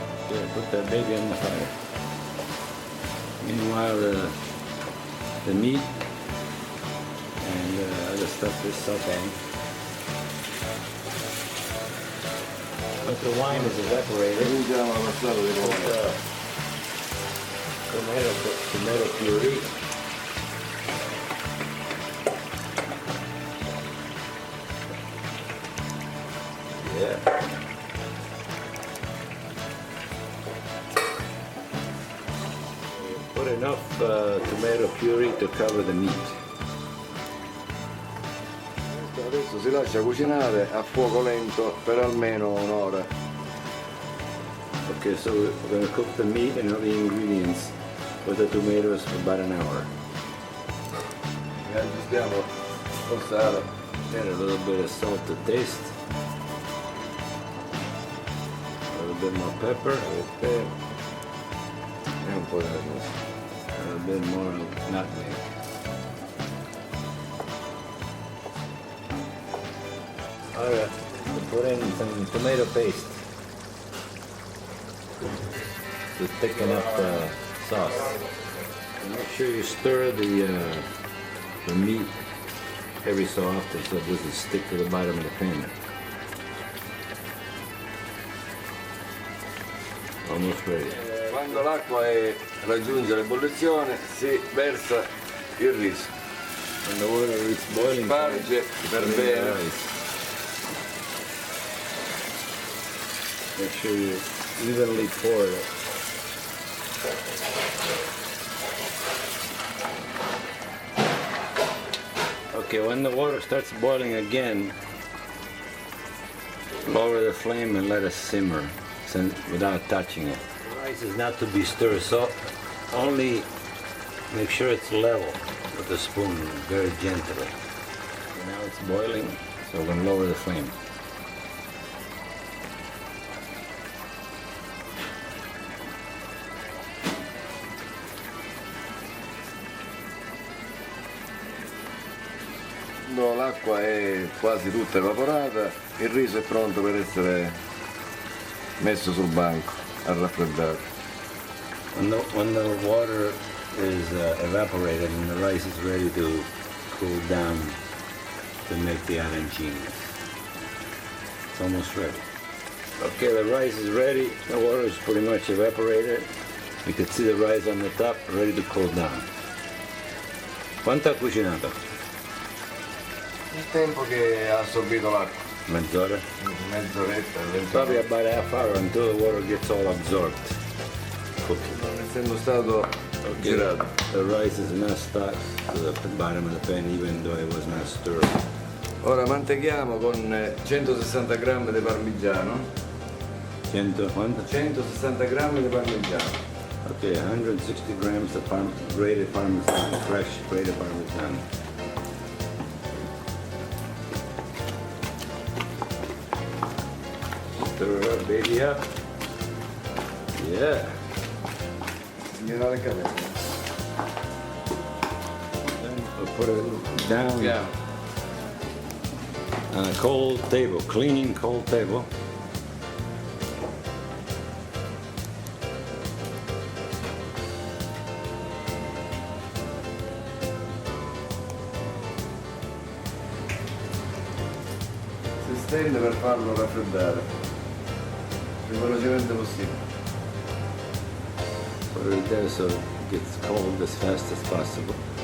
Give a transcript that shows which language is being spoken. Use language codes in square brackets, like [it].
[en] Yeah, put that baby on the fire. Meanwhile, the meat and other stuff is sauteing. But the wine is evaporated. [it] Cominciamo la passata di pomodoro. [en] Tomato puree. Yeah. Put enough tomato puree to cover the meat. [it] Adesso si lascia cucinare a fuoco lento per almeno un'ora. [en] Okay, so we're going to cook the meat and all the ingredients with the tomatoes for about an hour. [it] E aggiustiamo col sale. [en] Add a little bit of salt to taste. A little bit more pepper. [it] E un po' di noce. [en] A little bit more nutmeg. Alright, we'll put in some tomato paste to thicken up the sauce. And make sure you stir the meat every so often so it doesn't stick to the bottom of the pan. Almost ready. [it] Quando l'acqua raggiunge l'ebollizione si versa il riso. [en] When the water is boiling, [it] Sparge per bene. [en] Make sure you evenly pour it. Okay, when the water starts boiling again, lower the flame and let it simmer without touching it. The rice is not to be stirred, so only make sure it's level with the spoon, very gently. Okay, now it's boiling, so we're going to lower the flame. [it] Quando l'acqua è quasi tutta evaporata, il riso è pronto per essere messo sul banco a raffreddare. [en] When the water is evaporated and the rice is ready to cool down to make the arancini. It's almost ready. Okay, the rice is ready. The water is pretty much evaporated. You can see the rice on the top, ready to cool down. [it] Quanto ha cucinato? Il tempo che ha assorbito l'acqua. Mezz'ora? Mezz'oretta, 20 [en] Probably [it] minuti. [en] about half hour until the water gets all absorbed. Cooking. [it] Non essendo stato girato. [en] The rice is not stuck to the bottom of the pan even though it was not stirred. [it] Ora mantechiamo con 160 grammi di parmigiano. 100 quanto? 160 grammi di parmigiano. [en] Okay, 160 grams of grated parmesan, fresh grated parmesan. Stir it up, baby, up. Yeah. [it] Generale Capo. [en] Then we'll put it down Yeah. on a cold table, clean cold table. [it] Si stende per farlo raffreddare il più velocemente possibile. [en] Put it there so it gets cold as fast as possible.